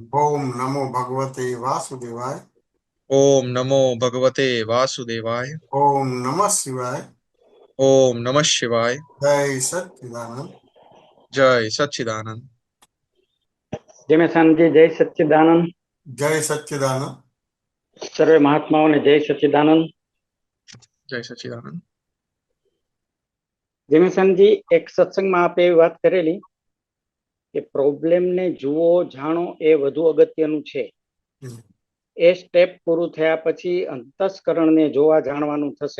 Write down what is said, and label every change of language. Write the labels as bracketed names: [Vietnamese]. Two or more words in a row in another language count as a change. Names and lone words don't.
[Sanskrit] ओम नमो भगवते वासुदेवाय। ओम नमो भगवते वासुदेवाय। ओम नमः शिवाय। ओम नमः शिवाय। [Gujarati] जय सच्चिदानंद। जय सच्चिदानंद। जय मेहसानजी, जय सच्चिदानंद। जय सच्चिदानंद। સર્વે મહાત્માઓને જય સચ્ચિદાનંદ। जय सच्चिदानंद। જય મેહસાનજી, એક સત્સંગમાં આપે એવી વાત કરેલી કે પ્રોબ્લેમને જુઓ જાણો એ વધુ અગત્યનું છે. એ સ્ટેપ પૂરું થયા પછી અંતસ્કરણને જોવા જાણવાનું થશે.